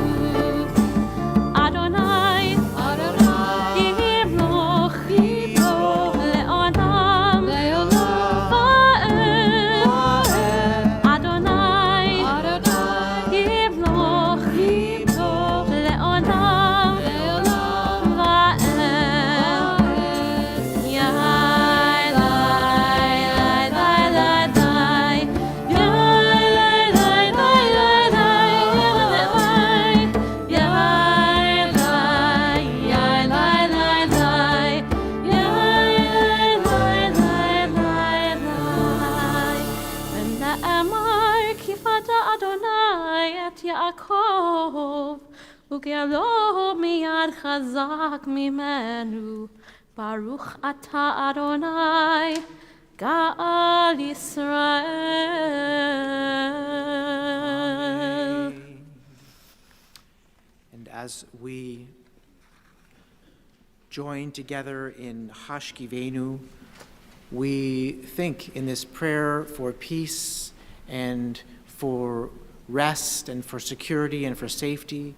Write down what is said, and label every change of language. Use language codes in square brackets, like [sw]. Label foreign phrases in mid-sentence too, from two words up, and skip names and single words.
[he] אדוני ימלוך לעולם ועד, אדוני ימלוך לעולם ועד. Yai, lai, lai, lai, lai, lai. Yai, lai, lai, lai, lai, lai. Yai, lai, yai, lai, lai, lai. Yai, lai, lai, lai, lai. ונאמר כי פדה אדוני את יעקב וגאלו מיד חזק ממנו. ברוך אתה אדוני גאל ישראל. [en] And as we join together in Hashkivenu, we think in this prayer for peace and for rest and for security and for safety.